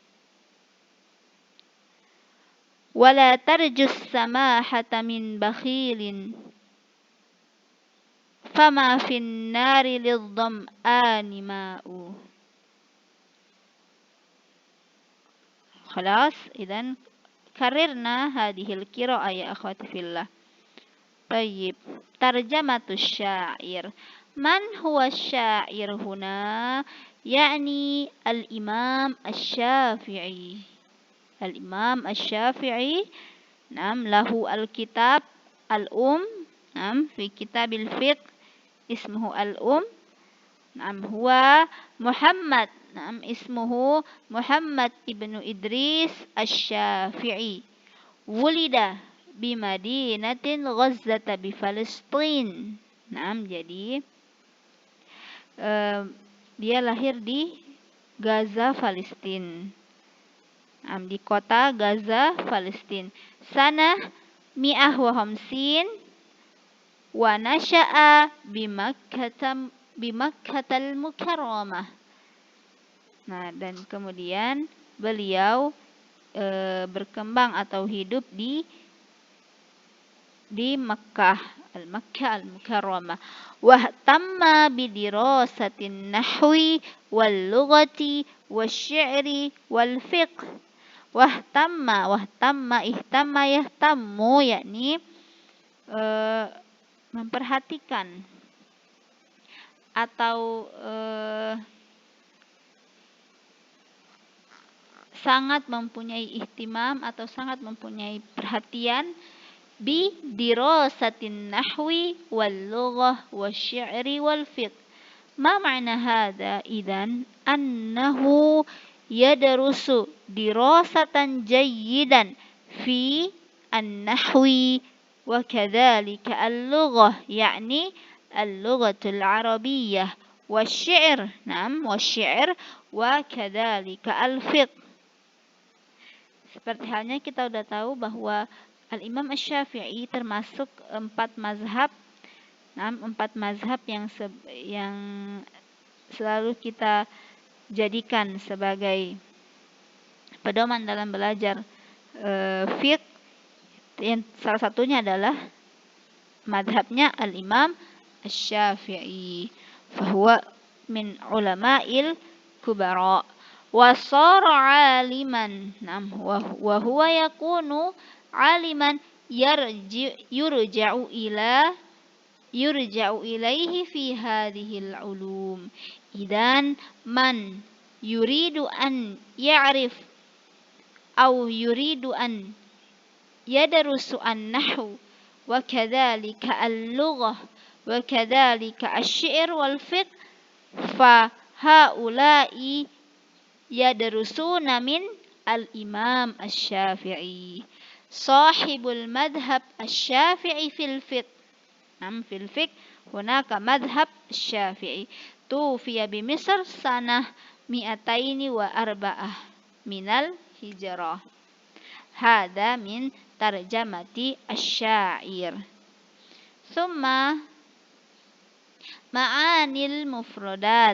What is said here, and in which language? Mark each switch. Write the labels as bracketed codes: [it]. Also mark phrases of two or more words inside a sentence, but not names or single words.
[ar] ولا ترجو السماحة من بخيل. فما في النار للظمآن ماء. خلاص إذن قرأنا هذه القراءة يا أخواتي في الله. Tayyib, ترجمة الشاعر. من هو الشاعر هنا? يعني الإمام الشافعي. الإمام الشافعي له الكتاب في كتاب الفقه اسمه الأم. هو محمد اسمه محمد بن إدريس الشافعي. ولد بمدينة غزة بفلسطين. [id] Jadi dia lahir di Gaza, Palestina. Di kota Gaza, Palestina. [ar] سنة مئة وخمسين ونشأ بمكة المكرمة. [id] Dan kemudian beliau berkembang atau hidup di Makkah, Makkah Al-Mukarramah. [ar] واهتم بدراسة النحو واللغة والشعر والفقه. واهتم اهتم يهتم, [id] yakni memperhatikan atau sangat mempunyai ihtimam atau sangat mempunyai perhatian [ar] بدراسة النحو واللغة والشعر والفقه. ما معنى هذا? إذن أنه يدرس دراسة جيدا في النحو وكذلك اللغة يعني اللغة العربية والشعر والشعر وكذلك الفقه. [id] Seperti halnya kita sudah tahu bahwa Al-Imam Asy-Syafi'i termasuk 4 mazhab yang selalu kita jadikan sebagai pedoman dalam belajar fiqh. Salah satunya adalah mazhabnya Al-Imam Asy-Syafi'i. [ar] فهو من العلماء الكبار. وصار عالما. وهو يكون عالما يرجع إليه في هذه العلوم. إذن من يريد أن يعرف أو يريد أن يدرس النحو وكذلك اللغة وكذلك الشعر والفقه فهؤلاء يدرسون من الإمام الشافعي صاحب المذهب الشافعي في الفقه. في الفقه هناك مذهب الشافعي توفي بمصر سنة 204 من الهجرة. هذا من ترجمة الشاعر. ثم معاني المفردات.